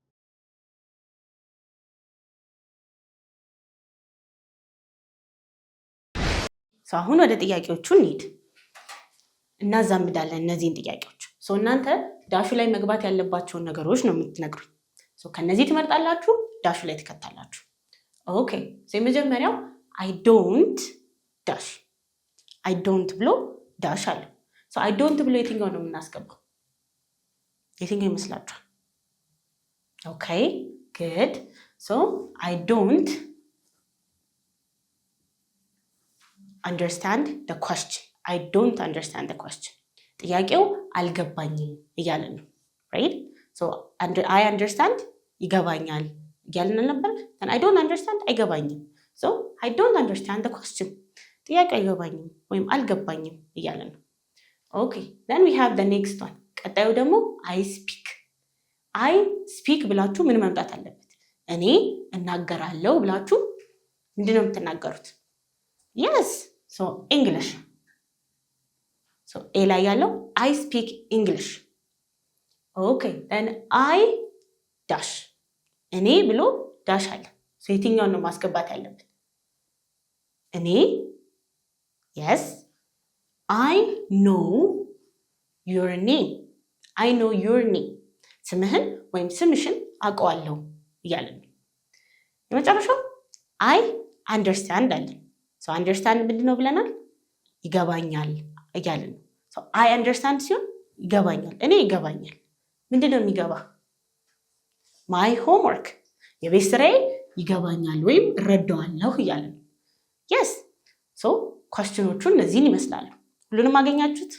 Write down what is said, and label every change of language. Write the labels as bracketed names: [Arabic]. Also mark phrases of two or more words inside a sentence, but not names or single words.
[Amharic] አሁን ወደ ጥያቄዎቹ እንሂድ። እናዛምዳለን እነዚህን ጥያቄዎች። እናንተ ዳሹ ላይ መግባት ያለባቸውን ነገሮች ነው የምትነግሩኝ። ከነዚህ ትመርጣላችሁ፣ ዳሹ ላይ ትከታላችሁ። ኦኬ የመጀመሪያው [English] I don't [Amharic] ዳሽ [English] I don't [Amharic] ብሎ ዳሽ አለ። [English] I don't [Amharic] ብሎ የትኛው ነው የምናስገባው? የትኛው ይመስላችኋል? [English] ኦኬ good። I don't understand the question. I don't understand the question. [Amharic] ጥያቄው አልገባኝም እያለን ነው right? [English] I understand [Amharic] ይገባኛል እያለን ነበር። [English] then I don't understand [Amharic] አይገባኝም። [English] I don't understand the question [Amharic] ጥያቄው አይገባኝም ወይም አልገባኝም እያለን ነው። [English] okay then we have the next one። [Amharic] ቀጣዩ ደግሞ [English] I speak [Amharic] ብላችሁ ምን መምጣት አለበት? እኔ እናገራለሁ ብላችሁ ምንድን ነው የምትናገሩት? [English] yes English። [Amharic] ኤ ላይ ያለው [English] I speak English። okay then I [Amharic] ዳሽ እኔ ብሎ ዳሽ አለ። የትኛውን ነው ማስገባት ያለብን? እኔ [English] yes I know your name። I know your name [Amharic] ስምህን ወይም ስምሽን አውቀዋለሁ እያለን ነው። የመጨረሻው [English] I understand [Amharic] አለን። understand ምንድን ነው ብለናል? ይገባኛል እያለን ነው። [English] I understand [Amharic] ሲሆን ይገባኛል፣ እኔ ይገባኛል። ምንድን ነው የሚገባ? [English] my homework [Amharic] የቤት ስራዬ ይገባኛል ወይም እረዳዋለሁ እያለን ነው። yes ኳስችኖቹ እነዚህን ይመስላሉ። ሁሉንም አገኛችሁት?